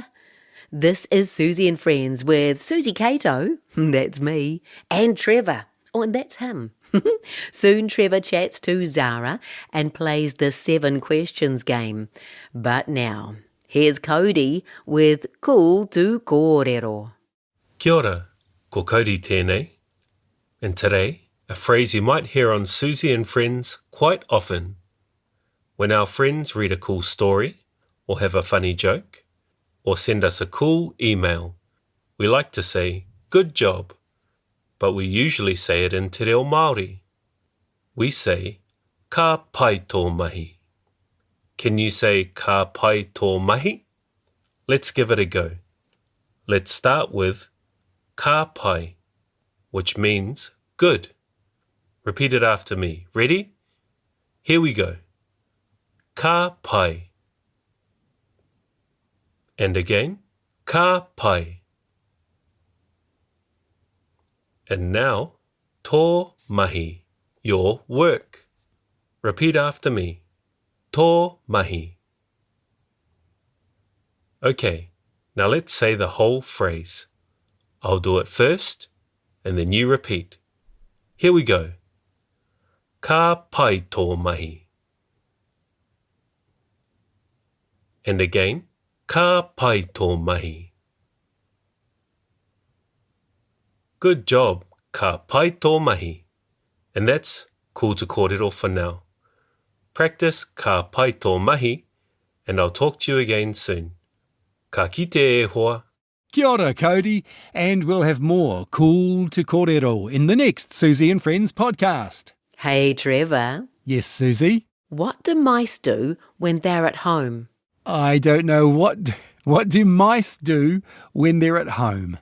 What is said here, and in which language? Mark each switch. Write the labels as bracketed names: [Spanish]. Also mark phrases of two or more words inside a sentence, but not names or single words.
[English] This is Suzy and Friends with Suzy Cato, that's me, and Trevor, and that's him. Soon Trevor chats to Zara and plays the 7 questions game. But now, here's Codi with Cool to Kōrero. [Māori] Kia ora, ko Codi tēnei. [English] And today, a phrase you might hear on Suzy and Friends quite often. When our friends read a cool story, or have a funny joke, or send us a cool email, we like to say, good job, but we usually say it in te reo Maori. We say, [Māori] ka pai tō mahi. [English] Can you say [Māori] ka pai tō mahi? [English] Let's give it a go. Let's start with [Māori] ka pai, [English] which means good. Repeat it after me. Ready? Here we go. [Māori] Ka pai. [English] And again, [Māori] ka pai. [English] And now, [Māori] tō mahi, [English] your work. Repeat after me. [Māori] Tō mahi. [English] Okay, now let's say the whole phrase. I'll do it first, and then you repeat. Here we go. [Māori] Ka pai tō mahi. [English] And again, [Māori] ka pai tō mahi. [English] Good job, [Māori] ka pai tō mahi. [English] And that's cool to kōrero for now. Practice [Māori] ka pai tō mahi, [English] and I'll talk to you again soon. [Māori] Ka kite e hoa. Kia ora, [English] Cody, and we'll have more Cool to Kōrero in the next Suzy and Friends podcast. Hey, Trevor. Yes, Suzy? What do mice do when they're at home? I don't know. What do mice do when they're at home?